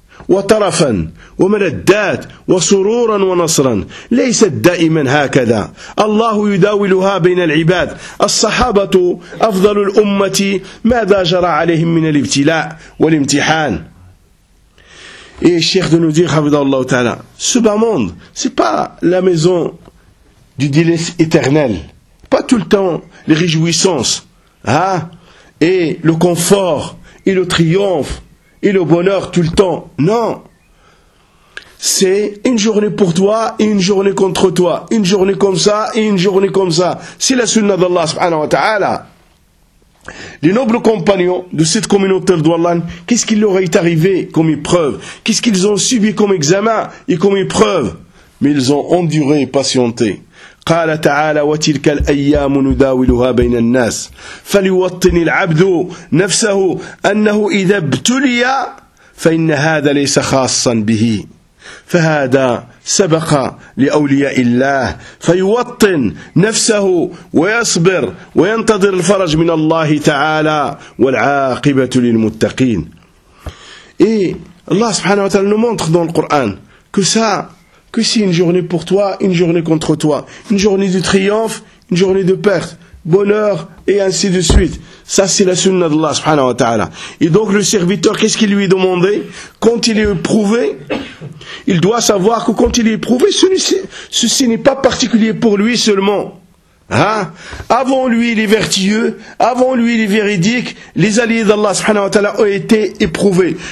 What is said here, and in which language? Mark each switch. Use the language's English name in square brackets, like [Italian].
[Arabic] وطرفا ومردات وسرورا ونصرا ليست دائما هكذا الله يداولها بين العباد الصحابة أفضل الأمة ماذا جرى عليهم من الابتلاء والامتحان et الشيخ de nous dire حفظه الله تعالى [French] ce bas monde c'est pas la maison du délice éternel pas tout le temps les réjouissances hein? Et le confort et le triomphe et le bonheur tout le temps. Non. C'est une journée pour toi et une journée contre toi. Une journée comme ça et une journée comme ça. C'est la sunna d'Allah subhanahu wa ta'ala. Les nobles compagnons de cette communauté d'Ouallan, qu'est-ce qui leur est arrivé comme épreuve? Qu'est-ce qu'ils ont subi comme examen et comme épreuve? Mais ils ont enduré et patienté. [Arabic] قال تعالى وتلك الأيام نداولها بين الناس فليوطن العبد نفسه أنه إذا ابتلي فإن هذا ليس خاصا به فهذا سبق لأولياء الله فيوطن نفسه ويصبر وينتظر الفرج من الله تعالى والعاقبة للمتقين إيه الله سبحانه وتعالى نمونتخ دون القرآن كسا [French] Que si une journée pour toi, une journée contre toi, une journée de triomphe, une journée de perte, bonheur, et ainsi de suite. Ça, c'est la sunna d'Allah, subhanahu wa ta'ala. Et donc, le serviteur, qu'est-ce qu'il lui est demandé? Quand il est éprouvé, il doit savoir que quand il est éprouvé, ceci n'est pas particulier pour lui seulement. Hein? Avant lui, il est vertueux, avant lui, il est véridique, les alliés d'Allah, subhanahu wa ta'ala, ont été éprouvés.